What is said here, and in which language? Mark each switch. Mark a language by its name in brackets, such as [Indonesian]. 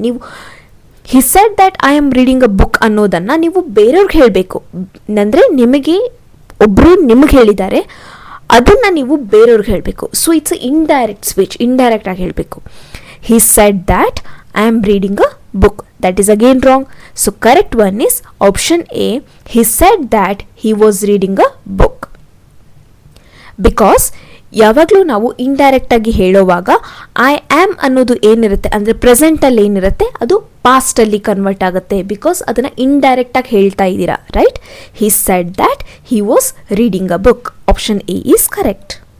[Kannada] ನೀವು [English] he said that I am reading a book [Kannada] ಅನ್ನೋದನ್ನು ನೀವು ಬೇರೆಯವ್ರಿಗೆ ಹೇಳಬೇಕು. ಅಂದರೆ ನಿಮಗೆ ಒಬ್ಬರು ನಿಮಗೆ ಹೇಳಿದ್ದಾರೆ, ಅದನ್ನು ನೀವು ಬೇರೆಯವ್ರಿಗೆ ಹೇಳಬೇಕು. [English] so it's indirect speech, [Kannada] indirect ಆಗಿ ಹೇಳಬೇಕು. [English] He said that I am reading a book. That is again wrong. So correct one is option A. He said that he was reading a book. [Kannada] Because ಯಾವಾಗಲೂ ನಾವು indirect ಆಗಿ ಹೇಳೋವಾಗ I am ಅನ್ನೋದು ಏನಿರುತ್ತೆ ಅಂದರೆ ಪ್ರೆಸೆಂಟಲ್ಲಿ ಏನಿರುತ್ತೆ ಅದು ಪಾಸ್ಟಲ್ಲಿ ಕನ್ವರ್ಟ್ ಆಗುತ್ತೆ, because ಅದನ್ನು ಇಂಡೈರೆಕ್ಟ್ ಆಗಿ ಹೇಳ್ತಾ ಇದ್ದೀರಾ, right. [English] He said that he was reading a book. Option A is correct.